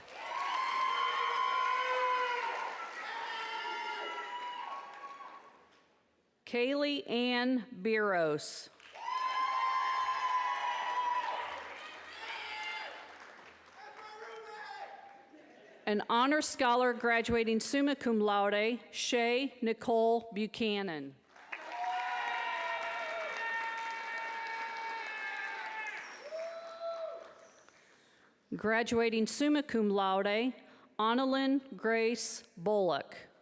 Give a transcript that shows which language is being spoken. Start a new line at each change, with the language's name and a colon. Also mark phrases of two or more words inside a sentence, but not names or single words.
English: Kaylee Ann Biros. An honor scholar, graduating
Latin: summa cum laude,
English: Shay Nicole Buchanan. Graduating
Latin: summa cum laude,
English: Annalyn Grace Bullock.